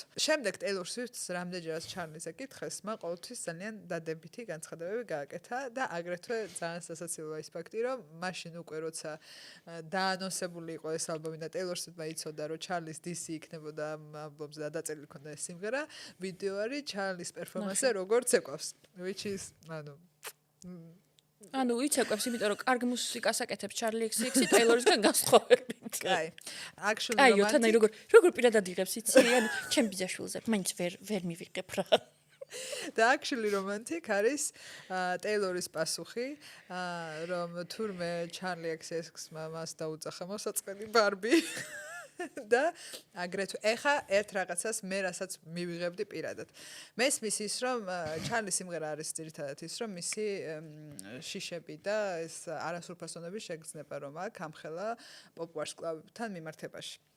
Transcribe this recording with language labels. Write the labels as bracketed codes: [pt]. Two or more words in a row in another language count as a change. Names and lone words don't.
[ka] შემდეგ Taylor Swift-ს რამდენჯერაც Charli-ზე კითხეს, მან ყოველთვის ძალიან დადებითი განცხადებები გააკეთა და აგრეთვე ძალიან სასაცილოა ის ფაქტი, რომ მაშინ უკვე როცა დაანონსებული იყო ეს ალბომი და Taylor Swift-მა იცოდა, რომ Charli-ს DC იქნებოდა ამ ალბომზე და დაწერილი ქონდა ეს სიმღერა, ვიდეო არის Charli-ს პერფორმანსზე როგორც ეკავს, [en] which is [ka] ანუ იცეკვებს, იმიტომ რომ კარგ მუსიკას აკეთებს Charli XX-ი Taylor-ისგან განსხვავებით. კაი. Actually კაი, თან როგორ პირადად იღებს, იცი? ანუ ჩემ ბიძაშვილზე მაინც ვერ მივიღებ რა. და [en] actually romantic [ka] არის Taylor-ის პასუხი, რომ თურმე Charli XX-მა მას დაუძახა მოსაწყენი Barbie. და აგრეთვე ეხა ერთ რაღაცას მე რასაც მივიღებდი პირადად. მესმის ის რომ Charli სიმღერა არის ძირითადად ის რომ მისი შიშები და ეს არასრულფასონები შეგრძნება რომ აქ ამხელა პოპ ვარსკვლავებთან მიმართებაში.